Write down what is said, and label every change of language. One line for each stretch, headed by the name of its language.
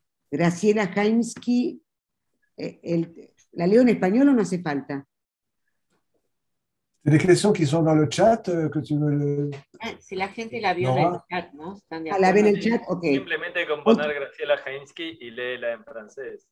Spanish: Graciela Jaimski, ¿la leo en español o no hace falta?
French: C'est des questions qui sont dans le chat que tu veux...
Spanish: Si la gente la vio en el chat, ¿no? ¿Están de acuerdo? La ven en el chat, ok. Simplemente con poner Graciela Jaimski y léela en francés.